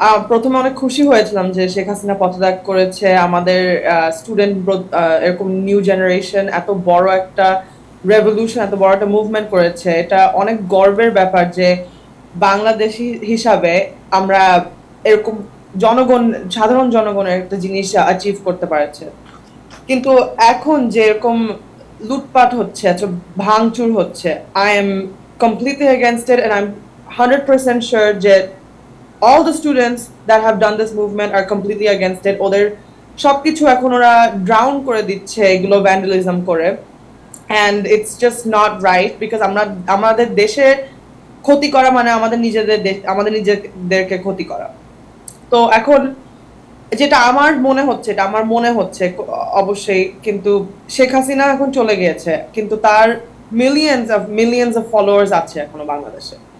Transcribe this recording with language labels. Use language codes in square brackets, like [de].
[bn] প্রথমে অনেক খুশি হয়েছিলাম যে শেখ হাসিনা পদত্যাগ করেছে, আমাদের স্টুডেন্ট এরকম নিউ জেনারেশন এত বড় একটা রেভলিউশন, এত বড় একটা মুভমেন্ট করেছে। এটা অনেক গর্বের ব্যাপার যে বাংলাদেশি হিসাবে আমরা এরকম সাধারণ জনগণের একটা জিনিস অ্যাচিভ করতে পারছে। কিন্তু এখন যে এরকম লুটপাট হচ্ছে, ভাঙচুর হচ্ছে, I am [en] completely against it, and I'm 100% sure that all the students that have done this movement are completely against it. [bn] ওদের সবকিছু এখন ওরা ড্রাউন করে দিচ্ছে এগুলো ভ্যান্ডালিজম করে, [en] and it's just not right because [bn] আমাদের দেশে ক্ষতি করা মানে আমাদের নিজেদেরকে ক্ষতি করা। তো এখন যেটা আমার মনে হচ্ছে অবশ্যই, কিন্তু শেখ হাসিনা এখন চলে গিয়েছে, কিন্তু তার [en] millions of followers [bn] আছে এখনো বাংলাদেশে।